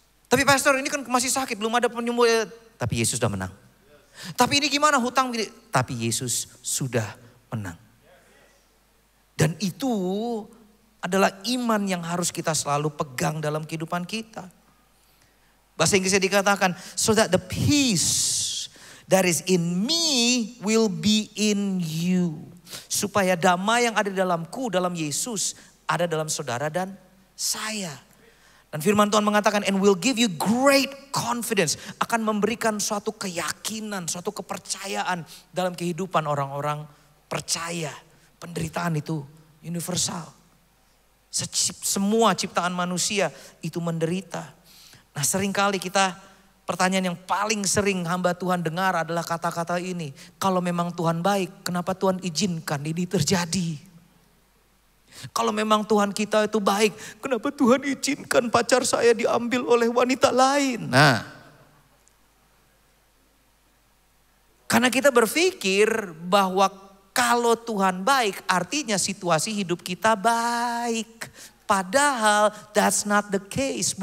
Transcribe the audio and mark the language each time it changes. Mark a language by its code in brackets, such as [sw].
[id] Tapi pastor, ini kan masih sakit, belum ada penyembuh. Tapi Yesus sudah menang. Tapi ini gimana hutang? Tapi Yesus sudah menang. Dan itu adalah iman yang harus kita selalu pegang dalam kehidupan kita. Bahasa Inggrisnya dikatakan, [en] so that the peace that is in me will be in you. [id] Supaya damai yang ada di dalamku, dalam Yesus, ada dalam saudara dan saya. Dan firman Tuhan mengatakan, [en] and will give you great confidence. [id] Akan memberikan suatu keyakinan, suatu kepercayaan dalam kehidupan orang-orang percaya. Penderitaan itu universal. Semua ciptaan manusia itu menderita. Nah seringkali kita, pertanyaan yang paling sering hamba Tuhan dengar adalah kata-kata ini. Kalau memang Tuhan baik, kenapa Tuhan izinkan ini terjadi? Kalau memang Tuhan kita itu baik, kenapa Tuhan izinkan pacar saya diambil oleh wanita lain? Nah, karena kita berpikir bahwa kalau Tuhan baik, artinya situasi hidup kita baik. Padahal [en] that's not the case.